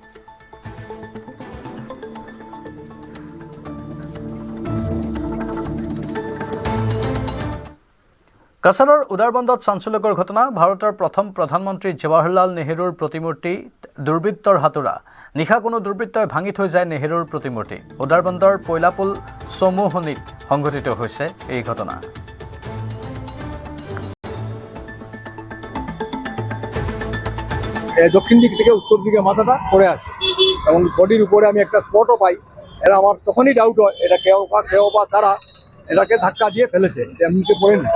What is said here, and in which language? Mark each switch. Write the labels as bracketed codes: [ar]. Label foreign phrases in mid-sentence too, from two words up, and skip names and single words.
[as] কাছাৰৰ উদাৰবন্দত চাঞ্চল্যকৰ ঘটনা। ভাৰতৰ প্ৰথম প্ৰধানমন্ত্ৰী জৱাহৰলাল নেহৰুৰ প্ৰতিমূৰ্তি দুৰ্বৃত্তৰ হাতোৰা। নিশা কোনো দুৰ্বৃত্তই ভাঙি থৈ যায় নেহৰুৰ প্ৰতিমূৰ্তি। উদাৰবন্দৰ পৈলাপুল চমুহনিত সংঘটিত হৈছে এই ঘটনা। [bn] দক্ষিণ দিক থেকে উত্তর দিকে মাথাটা পড়ে আছে এবং বডির উপরে আমি একটা স্পটও পাই। এটা আমার তখনই ডাউট হয় এটা কেউ বা তারা এটাকে ধাক্কা দিয়ে ফেলেছে, এটা এমনিতে পড়ে না।